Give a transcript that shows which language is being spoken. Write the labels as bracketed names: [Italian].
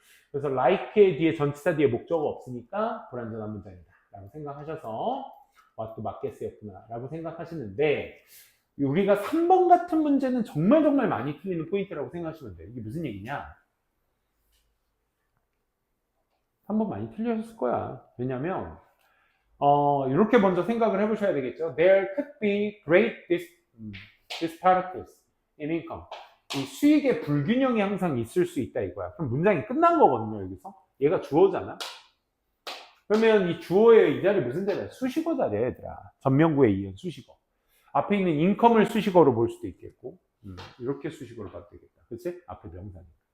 [Korean] 그래서 like의 뒤에 전치사 뒤에 목적어가 없으니까 불완전한 문장이다 라고 생각하셔서 what도 맞게 쓰였구나 라고 생각하시는데 우리가 3번 같은 문제는 정말 많이 틀리는 포인트라고 생각하시면 돼요. 이게 무슨 얘기냐? 3번 많이 틀렸을 거야. 왜냐면 이렇게 먼저 생각을 해보셔야 되겠죠. [English] There could be great disparities in income. [Korean] 이 수익의 불균형이 항상 있을 수 있다 이거야. 그럼 문장이 끝난 거거든요. 여기서 얘가 주어잖아. 그러면 이 주어의 이 자리 무슨 자리야? 수식어 자리야 얘들아. 전명구에 이은 수식어. 앞에 있는 인컴을 수식어로 볼 수도 있겠고 이렇게 수식어로 봐도 되겠다. 그치? 앞에 명사니까.